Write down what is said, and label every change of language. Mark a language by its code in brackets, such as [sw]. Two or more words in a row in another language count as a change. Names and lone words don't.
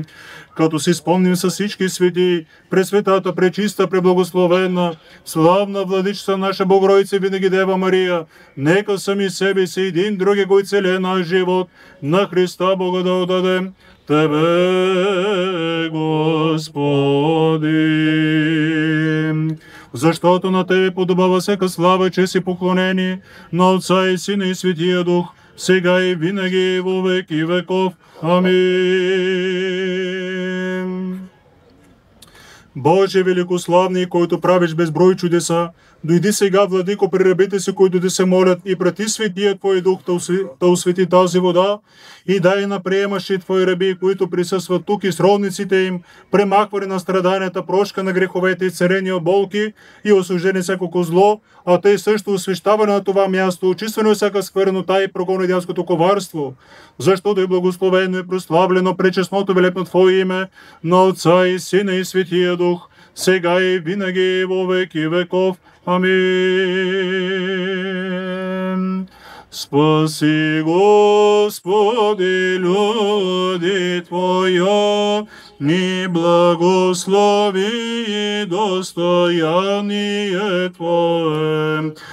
[bg] Като си спомним с всички свети, пресветата, пречиста, преблагословена, славна владичица наша Богородица, винаги Дева Мария, нека сами себе си един други го и целия наш живот на Христа Бога да отдадем. Тебе, Господи, защото на Тебе подобава всяка слава, чест и поклонение на Отца и Сина и Светия Дух, сега и винаги [cu] во веки веков. [bg] Амин. Боже великославни, който правиш безброй чудеса, дойди сега, владико, при рабите си, които да се молят, и прати светия Твой дух да освети тази вода, и дай на приемащи Твои раби, които присъстват тук, и сродниците им, премахване на страданията, прошка на греховете и царение от болки и освобождение всякото зло, а тъй също освещаване на това място, очистване от всяка сквернота и прогон на дяволското коварство, защото е благословено и прославлено пречестното велепно Твое име, на Отца и Сина и Светия Дух, сега и винаги [cu] во веки веков. [bg] Амин. [cu] Спаси, Господи, люди Твоя, и благослови и достояние Твое.